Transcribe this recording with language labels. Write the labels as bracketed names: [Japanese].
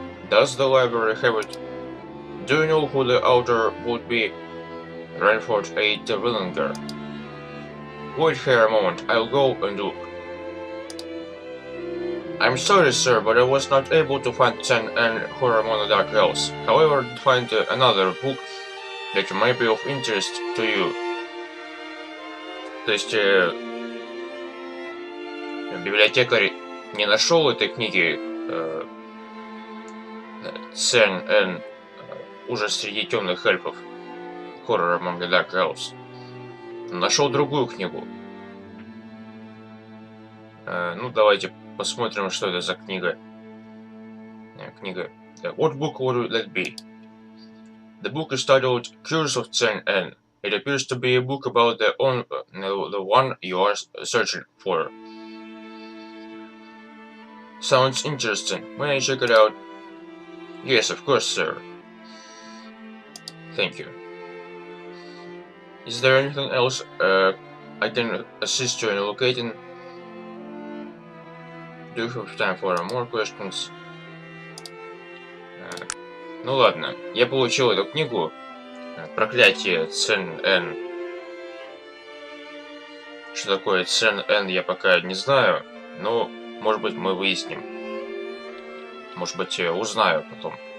[English] Does the library have it? Do you know who the author would be? Renford A. Willinger. Wait here a moment, I'll go and look. I'm sorry, sir, but I was not able to find San and Horror Among the Dark Elves. However, I did find another book that might be of interest to you. [Russian] То есть, библиотекарь не нашел этой книги San and ужас среди темных эльфов, Horror Among the Dark Elves. Нашел другую книгу. Давайте посмотрим, что это за книга. [English] What book would that be? The book is titled Curse of San N. It appears to be a book about the one you are searching for. Sounds interesting. May I check it out? Yes, of course, sir. Thank you. Is there anything else I can assist you in locating? Do you have time for more questions? [Russian] Ну ладно, я получил эту книгу. Проклятие Цен Н. Что такое Цен Н, я пока не знаю, но, может быть, мы выясним. Может быть, узнаю потом.